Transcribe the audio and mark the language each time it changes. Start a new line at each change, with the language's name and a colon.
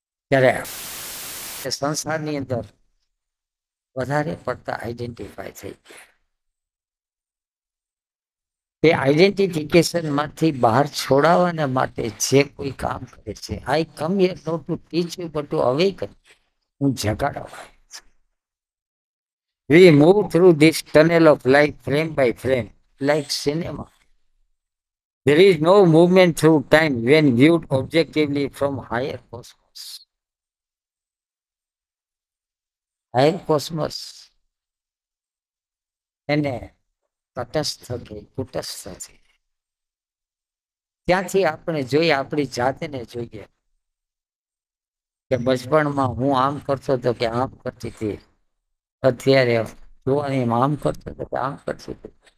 Gujarati: ત્યારે સંસારની અંદર વધારે પડતા આઈડેન્ટિફાઈ થઈ ગયા. એ આઈડેન્ટિફિકેશન માંથી બહાર છોડાવવાના માટે જે કોઈ કામ કરે છે,
English: I come here not to teach you but to awaken.
Gujarati: હું જગાડવા.
English: We move through this tunnel of life frame by frame, like cinema. There is no movement through time when viewed objectively from higher cosmos.
Gujarati: Higher cosmos એને તટસ્થ કે કુટસ્થ છે. ત્યાંથી આપણે જોઈએ, આપણી જાતને જોઈએ કે બચપણમાં હું આમ કરતો હતો કે આમ કરતી હતી, અત્યારે જોવાની આમ કરતો હતો કે આમ કરતી હતી.